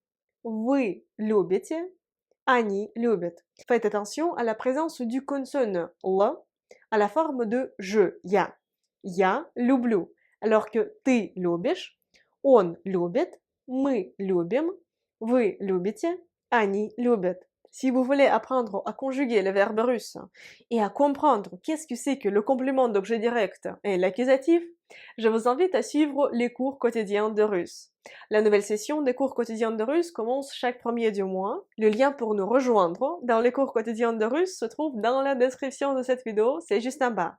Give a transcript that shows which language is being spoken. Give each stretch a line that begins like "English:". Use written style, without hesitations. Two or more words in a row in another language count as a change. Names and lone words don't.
Russian: Вы любите. Они любят.
French: Faites attention à la présence du consonne L à la forme de je,
Russian: я. Я люблю.
French: Alors que
Russian: ты любишь, он любит, мы любим, вы любите, они любят.
French: Si vous voulez apprendre à conjuguer le verbe russe et à comprendre qu'est-ce que c'est que le complément d'objet direct et l'accusatif, je vous invite à suivre les cours quotidiens de russe. La nouvelle session des cours quotidiens de russe commence chaque premier du mois. Le lien pour nous rejoindre dans les cours quotidiens de russe se trouve dans la description de cette vidéo, c'est juste en bas.